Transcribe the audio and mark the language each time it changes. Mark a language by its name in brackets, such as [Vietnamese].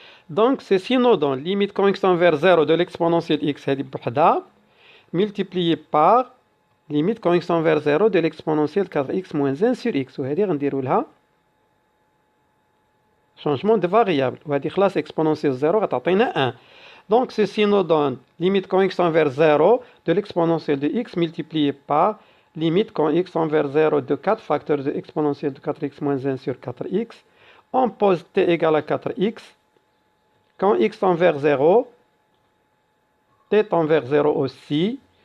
[French] Donc, ceci nous donne limite quand x tend vers 0 de l'exponentielle x multiplié par limite quand x tend vers 0 de l'exponentielle 4x moins 1 sur x. [Arabic] وهذه غنديروا لها changement de variable. وهذه خلاص exponentielle 0 غتعطينا 1. [French] Donc, ceci nous donne limite quand x tend vers 0 de l'exponentielle de x multiplié par limite quand x tend vers 0 de 4 facteurs de exponentielle de 4x moins 1 sur 4x. On pose t égale à 4x. Quand x tend vers 0, t tend vers 0 aussi.